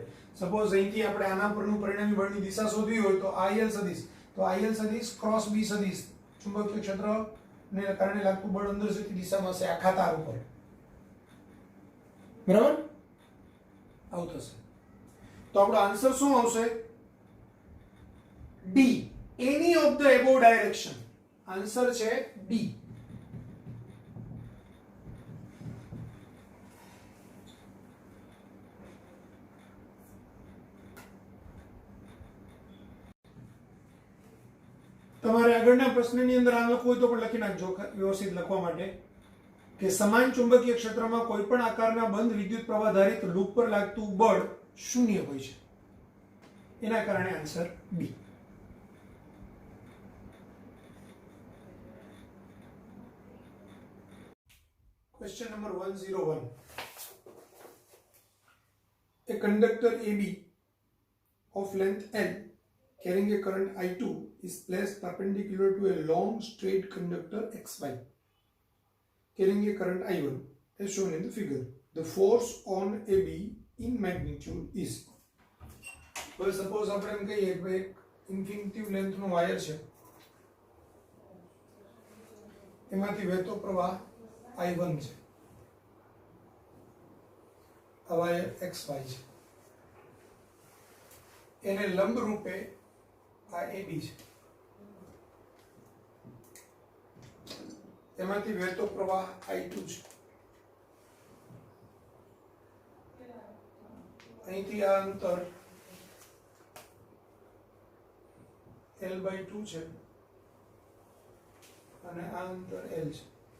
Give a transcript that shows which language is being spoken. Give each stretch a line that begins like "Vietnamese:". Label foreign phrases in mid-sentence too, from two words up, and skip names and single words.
Gujarati: સપોઝ અહીંથી આપણે આના પરનું પરિણામી બળની દિશા શોધવી હોય તો IL સદિશ, તો IL સદિશ ક્રોસ B સદિશ ચુંબકીય ક્ષેત્રને કારણે લાગતું બળ અંદર જતી દિશામાં હશે આખા તાર ઉપર. બરાબર? આવું થશે. તો આપણો આન્સર શું આવશે?
English: D, any of the above direction.
Gujarati: આન્સર છે D. તમારે આગળના પ્રશ્નની અંદર આ લખવું હોય તો પણ લખી નાખજો વ્યવસ્થિત લખવા માટે કે સમાન ચુંબકીય ક્ષેત્રમાં કોઈ પણ આકારના બંધ વિદ્યુત પ્રવાહ ધારિત લૂપ પર લાગતું બળ શૂન્ય હોય છે. એના કારણે આન્સર બી.
English: question number
Gujarati: 101.
English: A conductor AB of length L carrying a current I2 is placed perpendicular to a long straight conductor XY carrying a current I1 as shown in the figure. The force on AB in magnitude is. Well, suppose
Gujarati: આપણે એમ કહીએ કે એક
English: infinitive length
Gujarati: નો વાયર છે, એમાંથી વહેતો પ્રવાહ I1 છે, આ વાયર XY છે, એને લંબ રૂપે આ AB છે, એમાંથી વહેતો પ્રવાહ I2 છે, અહીંથી આ અંતર L/2 છે અને આ અંતર L છે.